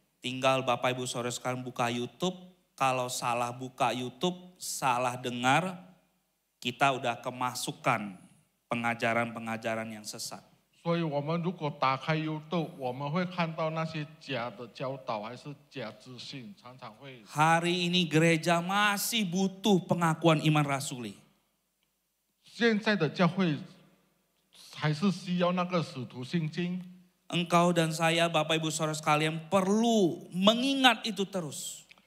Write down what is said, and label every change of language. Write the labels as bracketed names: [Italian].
[Indonesian] Tinggal Bapak Ibu Saudara sekalian buka YouTube, kalau salah buka YouTube, salah dengar, kita udah kemasukan pengajaran-pengajaran yang sesat. [Chinese] 所以我们如果打开 YouTube， 我们会看到那些假的教导还是假资讯，常常会。 [Indonesian] Hari ini gereja masih butuh pengakuan iman rasuli. [Chinese] 现在的教会还是需要那个使徒信经。 [Indonesian] Engkau dan saya Bapak Ibu Saudara sekalian perlu mengingat itu terus.